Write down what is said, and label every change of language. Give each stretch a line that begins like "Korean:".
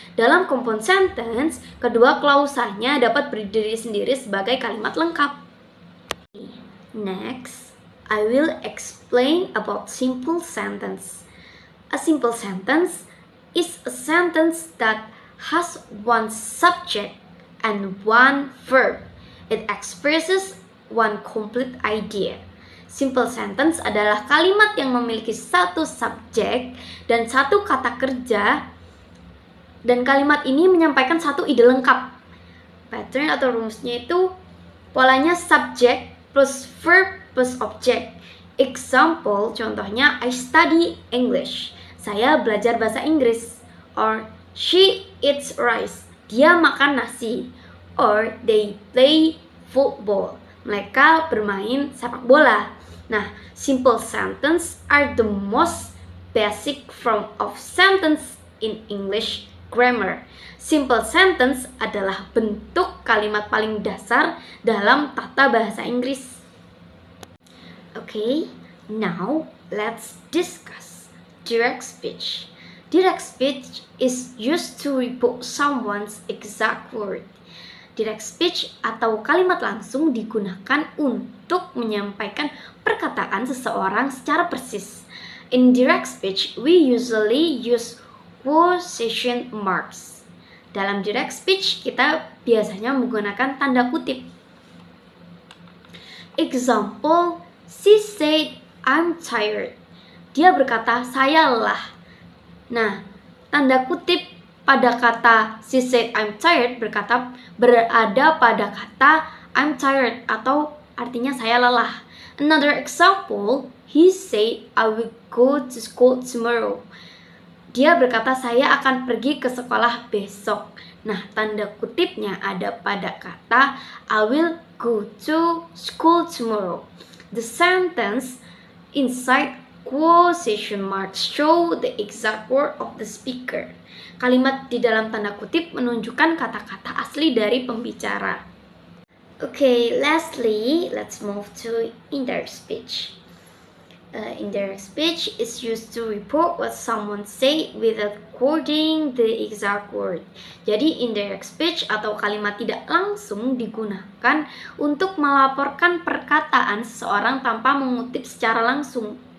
Indonesian: Dalam compound sentence, kedua klausanya dapat berdiri sendiri sebagai kalimat lengkap.
English: Next, I will explain about simple sentence. A simple sentence is a sentence that has one subject and one verb. It expresses one complete idea.
Indonesian: Simple sentence adalah kalimat yang memiliki satu subjek dan satu kata kerja, dan kalimat ini menyampaikan satu ide lengkap. Pattern atau rumusnya itu polanya subject plus verb plus object.
English: Example,
Indonesian: contohnya
English: I study English.
Indonesian: Saya belajar bahasa Inggris.
English: Or she eats rice.
Indonesian: Dia makan nasi.
English: Or they play football.
Indonesian: Mereka bermain sepak bola.
English: Nah, simple sentence are the most basic form of sentence in English grammar.
Indonesian: Simple sentence adalah bentuk kalimat paling dasar dalam tata bahasa Inggris.
English: Okay, now let's discuss direct speech. Direct speech is used to repeat someone's exact word.
Indonesian: Direct speech atau kalimat langsung digunakan untuk menyampaikan perkataan seseorang secara persis.
English: In direct speech, we usually use quotation marks.
Indonesian: Dalam direct speech, kita biasanya menggunakan tanda kutip.
English: Example, she said, I'm tired.
Indonesian: Dia berkata, saya lelah. Nah, tanda kutip pada kata
English: she said I'm tired
Indonesian: berada pada kata
English: I'm tired
Indonesian: atau artinya saya lelah.
English: Another example, he said I will go to school tomorrow.
Indonesian: Dia berkata saya akan pergi ke sekolah besok. Nah, tanda kutipnya ada pada kata
English: I will go to school tomorrow. The sentence inside quotation marks show the exact word of the speaker.
Indonesian: Kalimat di dalam tanda kutip menunjukkan kata-kata asli dari pembicara.
English: Okay, lastly, let's move to indirect speech. Indirect speech is used to report what someone say without quoting the exact word.
Indonesian: Jadi indirect speech atau kalimat tidak langsung digunakan untuk melaporkan perkataan seseorang tanpa mengutip secara langsung.